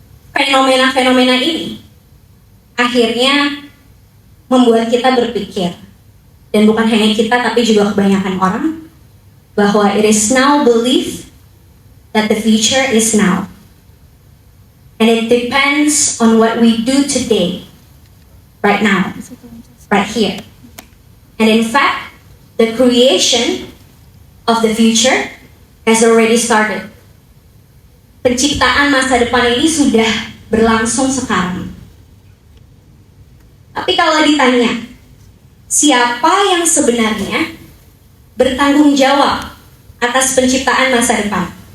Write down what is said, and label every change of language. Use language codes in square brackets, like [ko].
[id] Fenomena-fenomena ini akhirnya membuat kita berpikir, dan bukan hanya kita tapi juga kebanyakan orang, bahwa it is now believed that the future is now. [en] And it depends on what we do today, right now, right here. And in fact, the creation of the future has already started. [id] Penciptaan masa depan ini sudah berlangsung sekarang. Tapi kalau ditanya, siapa yang sebenarnya bertanggung jawab atas penciptaan masa depan?